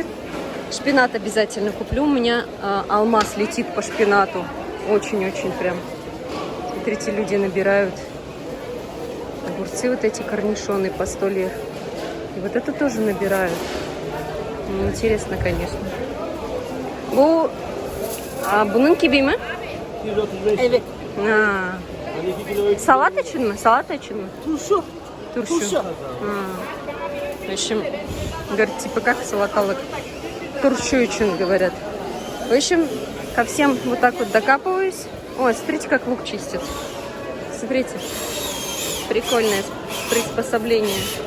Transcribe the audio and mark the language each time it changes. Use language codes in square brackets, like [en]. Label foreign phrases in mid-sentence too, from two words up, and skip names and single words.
[ru] Шпинат обязательно куплю. У меня алмаз летит по шпинату. Очень-очень прям. Смотрите, люди набирают. Огурцы вот эти корнишоны по 100 лир. И вот это тоже набирают. Интересно, конечно. [tr] Bunun gibi mi? Evet. Салат için mi? Салат için mi? Turşu. Turşu. [ru] В общем, говорит, типа как салаталык. [tr] Turşu için [ru] говорят. В общем, ко всем вот так вот докапываюсь. Ой, смотрите, как лук чистят. Смотрите. Прикольное приспособление.